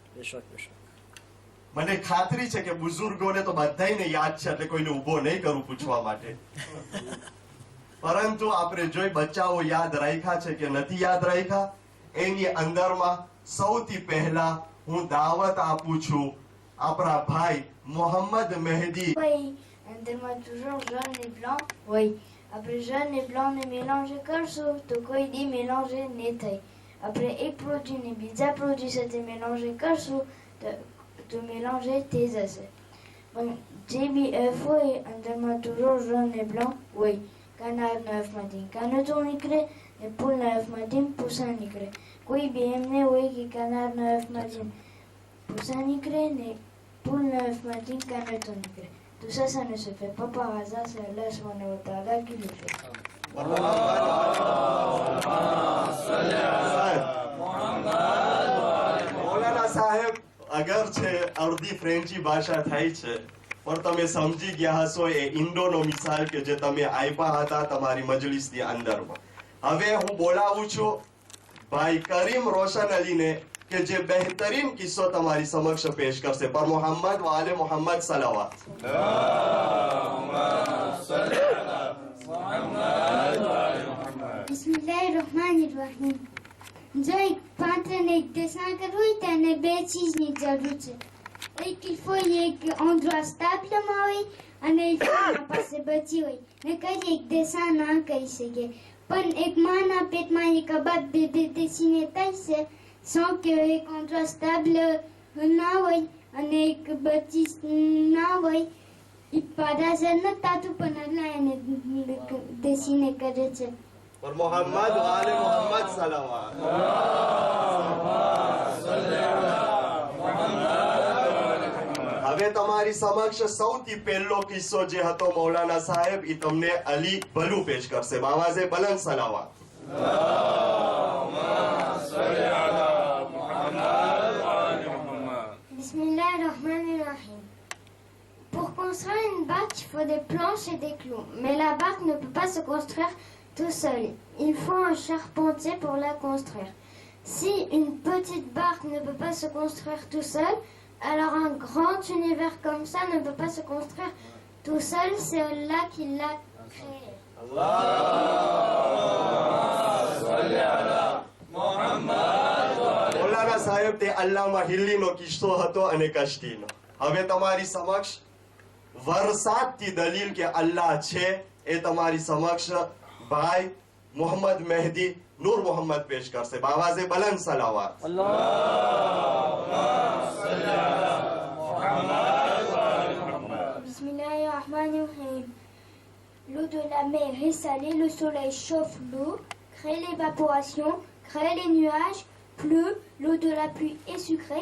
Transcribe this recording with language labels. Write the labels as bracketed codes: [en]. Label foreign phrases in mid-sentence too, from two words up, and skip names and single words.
[gu] મને ખાતરી છે કે બુઝુર્ગોને તો બધાયને યાદ છે એટલે કોઈને ઊભો નહીં કરું પૂછવા માટે. પરંતુ આપણે જોઈ બચ્ચાઓ યાદ રાખ્યા છે કે નથી યાદ રાખ્યા. એની અંદરમાં સૌથી પહેલા હું દાવત આપું છું આપણા ભાઈ મોહમ્મદ મહેદી. [fr] Oui, donne-moi toujours jaune et blanc. Oui. Après jaune et blanc ne mélanger [gu] કરશો તો કોઈ દી [fr] mélanger [gu] નહીં થાય. Après એક produit ને બીજા produit સાથે mélanger કરશો તો mélanger થઈ જશે. પણ જે બી œuf હોય અંદરમાં [fr] toujours jaune et blanc. [gu] Oui. કાનાના œufમાંથી કાનોતો નીકળે ને ફૂલના œufમાંથી પૂસા નીકળે. કોઈ બી એમ નહીં હોય કે કાનાના œufમાંથી પૂસા નીકળે ને ફૂલના œufમાંથી કાનોતો નીકળે. [fr] Tout ça, ça ne se fait pas par hasard, c'est Allah [ar] سبحانه و تعالى [fr] qui le fait. [gu] મૌલાના સાહેબ અગર છે અડધી ફ્રેન્ચી ભાષા થાય છે પણ તમે સમજી ગયા હશો એ ઇન્ડોનો મિસાલ કે જે તમે આપ્યા હતા તમારી મજલિસની અંદરમાં. હવે હું બોલાવું છું ભાઈ કરીમ રોશન અલીને કે જે બહેતરીન કિસ્સો તમારી સમક્ષ પેશ કરશે. [ur] پر محمد والے محمد صلوات. [ar] બિસ્મિલ્લાહિર્રહમાનિર્રહીમ. [gu] જો એક પાત્રને એક dessin કરવું હોય તેને બે ચીજની જરૂર છે. એક [fr] il faut [gu] એક [fr] endroit stablement [gu] હોય અને [fr] il faut [gu] એના પાસે બચી હોય નકર એક dessin ના કરી શકે. પણ એક માના પેટમાં એક અબાદ [fr] bébé dessiné [gu] થાય છે [fr] sans que [gu] એક endroit stable ના હોય અને એક બચી ના હોય. એ પાદાસર ન તાતું પણ અલ્લાહ એને dessiné કરે છે. [ur] پر محمد والے محمد صلوات. [gu] હવે તમારી સમક્ષ સૌથી પહેલો કિસ્સો જે હતો મૌલાના સાહેબ એ તમને અલી ભલુ પેશ કરશે. [ur] باآوازِ بلند صلوات. [ar] Bismillahirrahmanirrahim. [fr] Pour construire une barque, il faut des planches et des clous. Mais la barque ne peut pas se construire tout seul. Il faut un charpentier pour la construire. Si une petite barque ne peut pas se construire tout seul, alors un grand univers comme ça ne peut pas se construire tout seul. C'est Allah qui l'a créé. [gu] મૌલાના સાહેબ તે અલ્લાહમાં હિલ્લીનો કિસ્સો હતો અને કશ્તીનો. હવે તમારી સમક્ષ વરસાદથી દલીલ કે અલ્લાહ છે એ તમારી સમક્ષ ભાઈ મોહમ્મદ મહેદી નૂર મોહમ્મદ પેશ કરશે. [ur] باآوازِ بلند صلوات. [ar] Bismillahirrahmanirrahim. [fr] L'eau de la mer est salée, le soleil chauffe l'eau, crée l'évaporation, crée les nuages, pleut, l'eau de la pluie est sucrée.